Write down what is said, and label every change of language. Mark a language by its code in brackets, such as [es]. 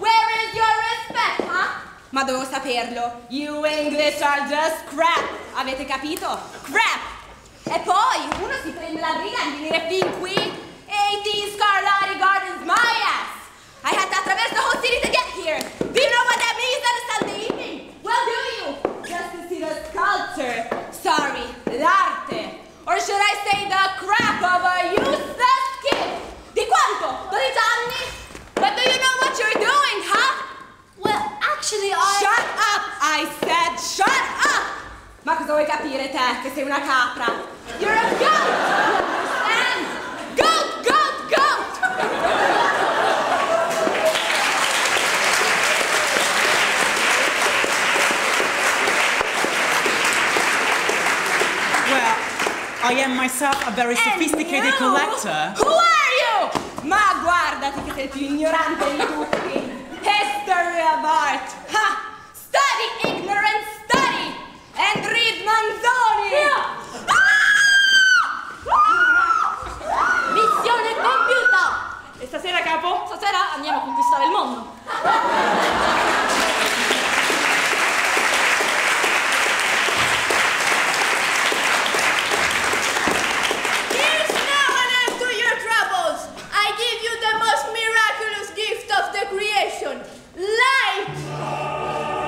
[en] Where is your respect, huh? [it] Ma dovevo saperlo. [en] You English are just crap. [it] Avete capito? Crap! E poi, uno si prende la briga di venire fin qui. [en] 18 Scarlatti Gardens, my ass! I had to traverse the whole city to get here. Do you know what that means on a Sunday evening? Well, do you? Just to see the sculpture. Sorry, l'arte. Or should I say the crap of a useless kid? [it] Di quanto? 12 anni? [en] But do you know what you're doing, huh? Well, actually, Shut up! I said shut up! [it] Ma cosa vuoi capire te, che sei una capra? [en] You're a goat! You understand? Goat, goat, goat! Well, I am myself a very sophisticated collector. Who are you? [it] Ma guardati che sei il più ignorante di tutti. [en] History of art. Ha! Study ignorant, study! And read Manzoni! [it] Missione compiuta! E stasera, capo? Stasera andiamo a conquistare il mondo. [en] here's now an end to your troubles. I give you the most miraculous gift of the creation. Light!